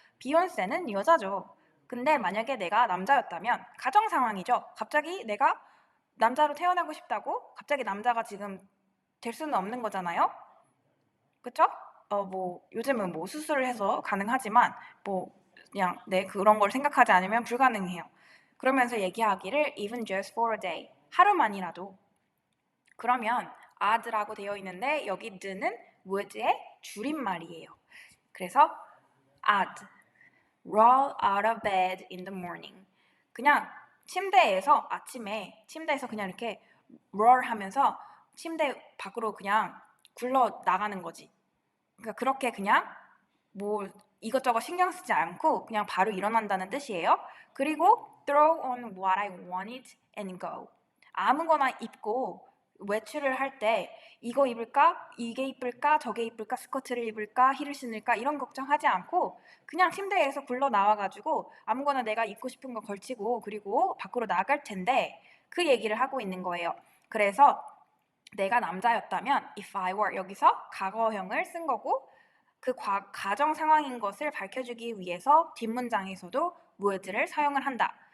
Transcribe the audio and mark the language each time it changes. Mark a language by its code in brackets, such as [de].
[ko] 비욘세는 여자죠. 근데 만약에 내가 남자였다면 가정 상황이죠. 갑자기 내가 남자로 태어나고 싶다고 갑자기 남자가 지금 될 수는 없는 거잖아요. 그쵸? 요즘은 수술을 해서 가능하지만 그냥 그런 걸 생각하지 않으면 불가능해요. 그러면서 얘기하기를 [en] even just for a day [ko] 하루만이라도. 그러면 ad라고 되어 있는데 여기 드는 would의 줄임말이에요. 그래서 [en] ad roll out of bed in the morning. [ko] 그냥 침대에서 그냥 이렇게 roll 하면서 침대 밖으로 그냥 굴러 나가는 거지. 그러니까 그렇게 그냥 이것저것 신경 쓰지 않고 그냥 바로 일어난다는 뜻이에요. 그리고 [en] throw on what I wanted and go. [ko] 아무거나 입고 외출을 할 때 이거 입을까? 이게 이쁠까? 저게 이쁠까? 스커트를 입을까? 힐을 신을까? 이런 걱정하지 않고 그냥 침대에서 굴러 나와 가지고 아무거나 내가 입고 싶은 거 걸치고 그리고 밖으로 나갈 텐데 그 얘기를 하고 있는 거예요. 그래서 내가 남자였다면 [en] if I were [ko] 여기서 과거형을 쓴 거고 그 가정 상황인 것을 밝혀주기 위해서 뒷문장에서도 would를 사용을 한다.